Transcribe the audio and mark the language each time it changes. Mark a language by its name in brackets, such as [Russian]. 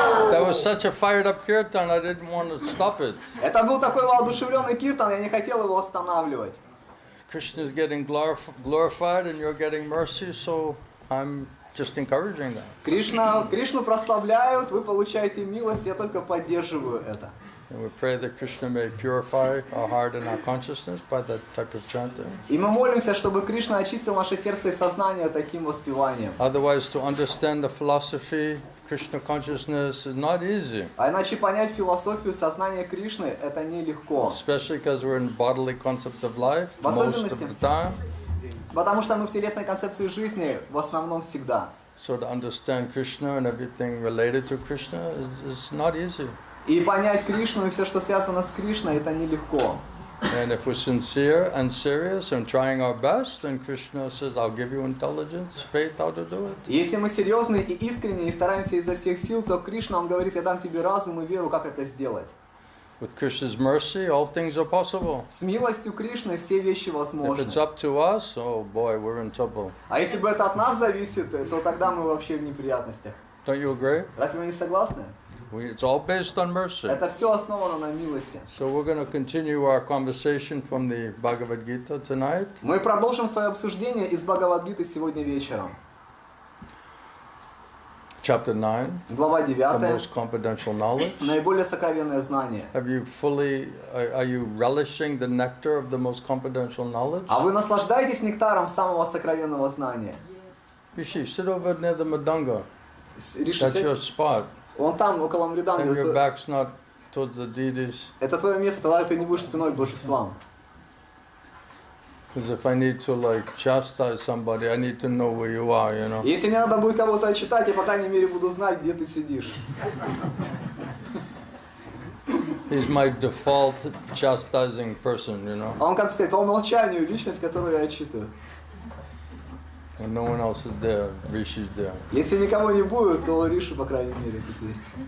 [English] That was such a fired up kirtan, I didn't want to stop it. [Russian] Это был такой воодушевленный киртан, я не хотел его останавливать. [English] Krishna is getting glorified and you're getting mercy, so I'm just encouraging that. [Russian] Кришну прославляют, вы получаете милость, я только поддерживаю это. [English] And we pray that Krishna may purify our heart and our consciousness by that type of chanting. [Russian] И мы молимся, чтобы Кришна очистил наше сердце и сознание таким воспеванием. [English] Otherwise, to understand the philosophy, Krishna consciousness is not easy. [Russian] А иначе понять философию сознания Кришны это нелегко. [English] Especially because we're in bodily concept of life most of the time. [Russian] Потому что мы в телесной концепции жизни в основном всегда. [English] So to understand Krishna and everything related to Krishna is not easy. [Russian] И понять Кришну и все, что связано с Кришной, это нелегко. [English] And if we're sincere and serious and trying our best, then Krishna says, I'll give you intelligence, faith, how to do it. [Russian] Если мы серьезны и искренне и стараемся изо всех сил, то Кришна, он говорит, я дам тебе разум и веру, как это сделать. [English] With Krishna's mercy, all things are possible. [Russian] С милостью Кришны все вещи возможны. [English] If it's up to us, oh boy, we're in trouble. [Russian] А если бы это от нас зависит, то тогда мы вообще в неприятностях. [English] Don't you agree? [Russian] Разве вы не согласны? [English] It's all based on mercy. [Russian] Это все основано на милости. [English] So we're going to continue our conversation from the Bhagavad Gita tonight. [Russian] Мы продолжим свое обсуждение из Бхагавад-гиты сегодня вечером. [English] Chapter 9, [Russian] Глава [English] the [Russian] 9. [English] most confidential knowledge. [Russian] Наиболее сокровенное знание. [English] Are you relishing the nectar of the most confidential knowledge? [Russian] А вы наслаждаетесь нектаром самого сокровенного знания? [English] Rishi, sit over near the Madanga. [Russian] Риши, [English] That's your spot. [Russian] вон там, около Мриданги. [English] And your back's not towards the deities. [Russian] Это твое место, тогда ты не будешь спиной к божествам. [English] Because if I need to like chastise somebody, I need to know where you are, you know. [Russian] Если мне надо будет кого-то отчитать, я по крайней мере буду знать, где ты сидишь. [English] He's my default chastising person, you know. [Russian] А он, как сказать, по умолчанию личность, которую я отчитываю. [English] When no one else is there, Rishi's there. [Russian] Если никого не будет, то Риши, по крайней мере, тут есть.